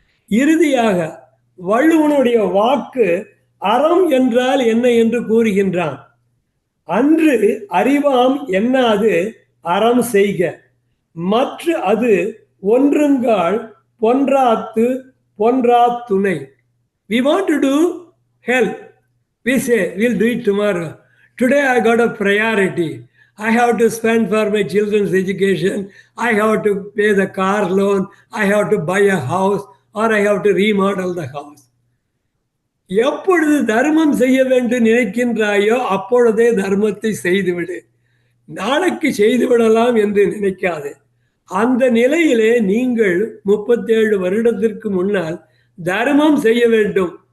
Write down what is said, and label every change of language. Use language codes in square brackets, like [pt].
[ta] இறுதியாக வள்ளுவனுடைய வாக்கு அறம் என்றால் என்ன என்று கூறுகின்றான். அன்று அறிவாம் என்னாது அறம் செய்க, மற்ற அது ஒன்றுங்கால் பொன்றாத்து பொன்றா துணை. [en] We want to do help. We say we'll do it tomorrow. Today I got a priority. I have to spend for my children's education. I have to pay the car loan. I have to buy a house or I have to remodel the house. [ta] எப்பொழுது தர்மம் செய்ய வேண்டும் நினைக்கின்றாயோ அப்பொழுதே தர்மத்தை செய்துவிடு. நாளைக்கு செய்துவிடலாம் என்று நினைக்காது. அந்த நிலையிலே நீங்கள் 37 வருடத்திற்கு முன்னால் தர்மம் செய்ய வேண்டும்.